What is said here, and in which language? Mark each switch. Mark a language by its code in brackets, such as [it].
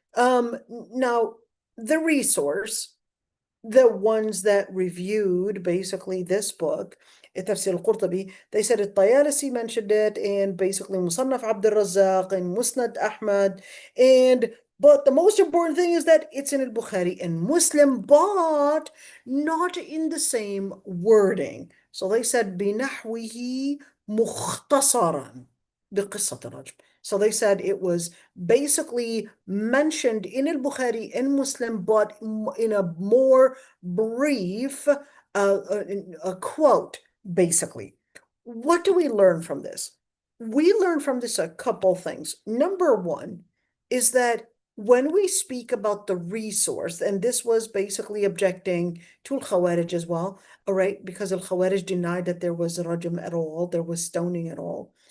[en] Now the resource, the ones that reviewed basically this book, Tafseer al-Qurtubi, they said al-Tayalisi mentioned it, and basically Musannaf Abd al-Razzaq and Musnad Ahmad, but the most important thing is that it's in al-Bukhari and Muslim, but not in the same wording. So they said [ar] بنحوه مختصرا بقصة الرجم. [en] So they said it was basically mentioned in al-Bukhari and Muslim, but in a more brief a quote, basically. What do we learn from this? we learn from this a couple things. Number one is that when we speak about the resource, and this was basically objecting to al-Khawarij as well, all right, because al-Khawarij denied that there was rajm at all, there was stoning at all.